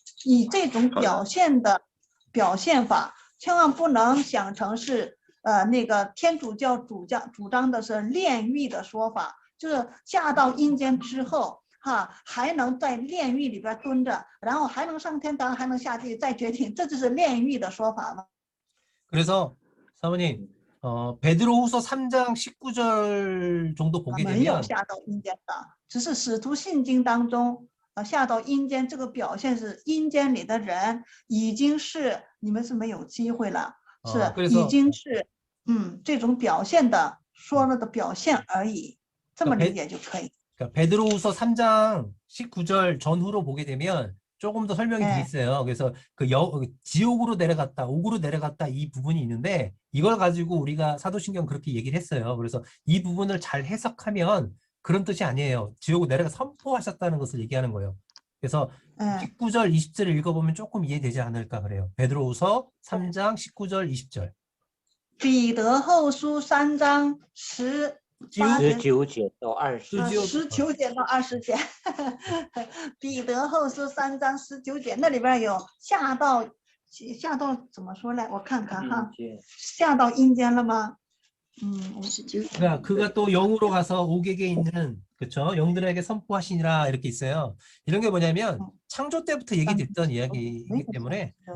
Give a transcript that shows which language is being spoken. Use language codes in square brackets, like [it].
[zh] 以这种表现法，千万不能想成是那个天主教主张的是炼狱的说法。就是下到阴间之后，还能在炼狱里边蹲着，然后还能上天堂，还能下地，再决定，这就是炼狱的说法吗？ [ko] 그래서 사모님, 베드로후서 3장 19절 정도 보게 [zh] 没有下到阴间的，只是使徒信经当中，下到阴间这个表现是阴间里的人已经是你们是没有机会了，是已经是这种表现的说了的表现而已。这么理解就可以。 [ko] 그러니까 베드로후서 3장 19절 전후로 보게 되면 조금 더 설명이 돼 있어요. 그래서 지옥으로 내려갔다, 옥으로 내려갔다 이 부분이 있는데 이걸 가지고 우리가 사도신경 그렇게 얘기를 했어요. 그래서 이 부분을 잘 해석하면 그런 뜻이 아니에요. 지옥으로 내려가 선포하셨다는 것을 얘기하는 거예요. 그래서 19절, 20절을 읽어보면 조금 이해되지 않을까 그래요. 베드로후서 3장 19절, 20절. [zh] 彼得后书3章 19节到20 19节到20节，彼得后书3章19节，那里边有下到怎么说呢？我看看哈，下到阴间了吗？59. [ko] 그러니까 그가 또 영으로 가서 옥에게 있는 그렇죠? 영들에게 선포하시니라 이렇게 있어요. 이런 게 뭐냐면 창조 때부터 얘기됐던 이야기이기 때문에